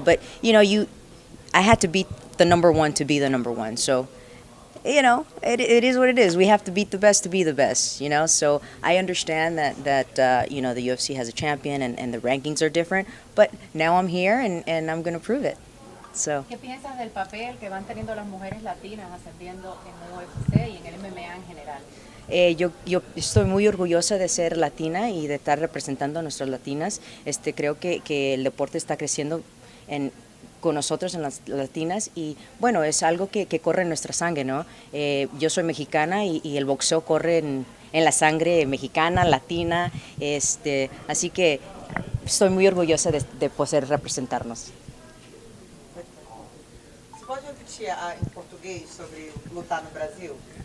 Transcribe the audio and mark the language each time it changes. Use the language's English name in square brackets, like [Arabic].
[English] But I had to beat the #1 to be the #1. So it is what it is. We have to beat the best to be the best. So I understand that the UFC has a champion and the rankings are different. But now I'm here and I'm going to prove it. So. [Spanish] ¿Qué piensas del papel que van teniendo las mujeres latinas ascendiendo en UFC y en el MMA en general? Yo estoy muy orgullosa de ser latina y de estar representando a nuestras latinas. Creo que el deporte está creciendo con nosotros en las latinas y bueno, es algo que corre en nuestra sangre, ¿no? Yo soy mexicana y el boxeo corre en la sangre mexicana, latina, así que estoy muy orgullosa de poder representarnos. [Portuguese] Você pode repetir em português sobre lutar no Brasil?